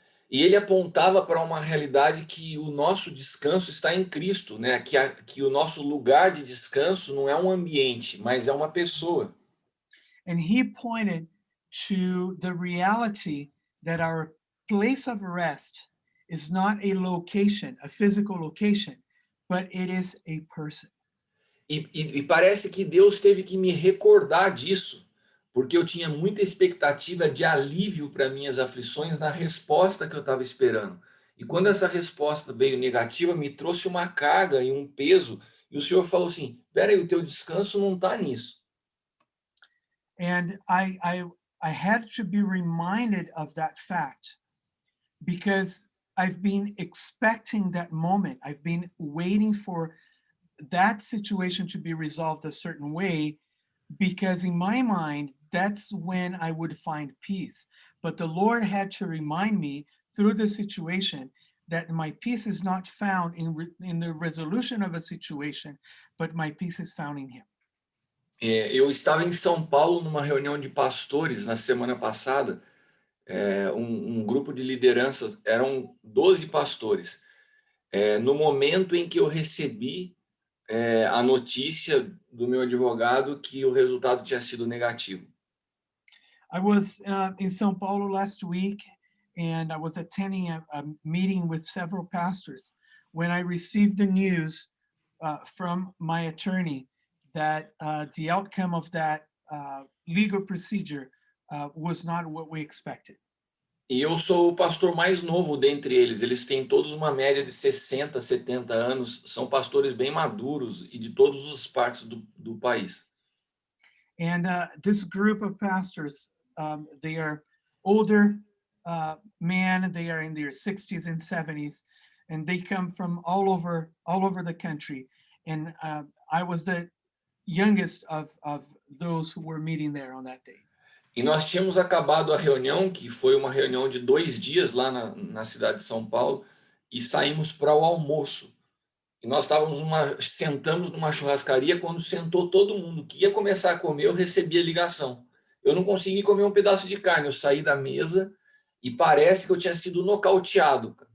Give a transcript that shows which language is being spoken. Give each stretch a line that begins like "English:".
Portuguese: E ele apontava para uma realidade que o nosso descanso está em Cristo, né? Que o nosso lugar de descanso não é um ambiente, mas é uma pessoa.
English: And he pointed to the reality that our place of rest is not a location, a physical location, but it is a person.
Portuguese: E parece que Deus teve que me recordar disso, porque eu tinha muita expectativa de alívio para minhas aflições na resposta que eu estava esperando. E quando essa resposta veio negativa, me trouxe uma carga e um peso, e o Senhor falou assim: peraí, o teu descanso não está nisso.
English: And I had to be reminded of that fact, because I've been expecting that moment. I've been waiting for that situation to be resolved a certain way, because in my mind, that's when I would find peace. But the Lord had to remind me through the situation that my peace is not found in the resolution of a situation, but my peace is found in Him.
Portuguese: Eu estava em São Paulo numa reunião de pastores na semana passada, um grupo de lideranças, eram 12 pastores. No momento em que eu recebi a notícia do meu advogado que o resultado tinha sido negativo.
English: I was in São Paulo last week, and I was attending a meeting with several pastors when I received the news from my attorney that the outcome of that legal procedure was not what we expected.
Portuguese: E eu sou o pastor mais novo dentre eles. Eles têm todos uma média de 60, 70 anos. São pastores bem maduros e de todas as partes do país.
English: And this group of pastors, they are older men. They are in their 60s and 70s, and they come from all over the country. And I was the youngest of those who were meeting there on that day.
Portuguese: E nós tínhamos acabado a reunião, que foi uma reunião de 2 dias lá na cidade de São Paulo, e saímos para o almoço. E nós sentamos numa churrascaria. Quando sentou todo mundo que ia começar a comer, eu recebi a ligação. Eu não consegui comer um pedaço de carne, eu saí da mesa e parece que eu tinha sido nocauteado.